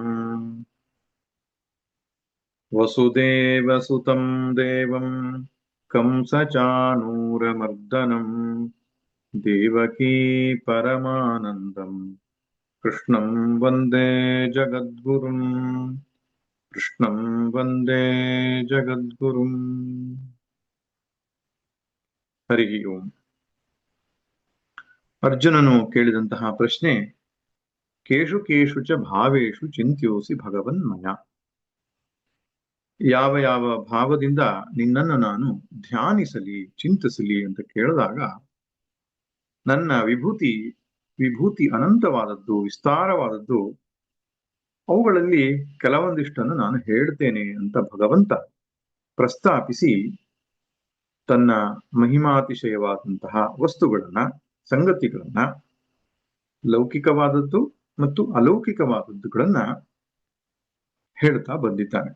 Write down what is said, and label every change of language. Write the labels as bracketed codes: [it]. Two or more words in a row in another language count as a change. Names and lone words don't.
[sa] वसुदेवसुतं देवं कंसचाणूरमर्दनम् देवकी परमानन्दम् कृष्णं वन्दे जगद्गुरुम्। कृष्णं वन्दे जगद्गुरुम्। [kn] ಹರಿ ಓಂ. ಅರ್ಜುನನು ಕೇಳಿದಂತಹ ಪ್ರಶ್ನೆ, [sa] ಕೇಶು ಕೇಶು ಚ ಭಾವೇಶು ಚಿಂತ್ಯೋಸಿ ಭಗವನ್ಮಯ. [kn] ಯಾವ ಯಾವ ಭಾವದಿಂದ ನಿನ್ನನ್ನು ನಾನು ಧ್ಯಾನಿಸಲಿ, ಚಿಂತಿಸಲಿ ಅಂತ ಕೇಳಿದಾಗ, ನನ್ನ ವಿಭೂತಿ ಅನಂತವಾದದ್ದು, ವಿಸ್ತಾರವಾದದ್ದು, ಅವುಗಳಲ್ಲಿ ಕೆಲವೊಂದಿಷ್ಟನ್ನು ನಾನು ಹೇಳ್ತೇನೆ ಅಂತ ಭಗವಂತ ಪ್ರಸ್ತಾಪಿಸಿ ತನ್ನ ಮಹಿಮಾತಿಶಯವಾದಂತಹ ವಸ್ತುಗಳನ್ನ, ಸಂಗತಿಗಳನ್ನ, ಲೌಕಿಕವಾದದ್ದು ಮತ್ತು ಅಲೌಕಿಕವಾದದ್ದುಗಳನ್ನ ಹೇಳ್ತಾ ಬಂದಿದ್ದಾನೆ.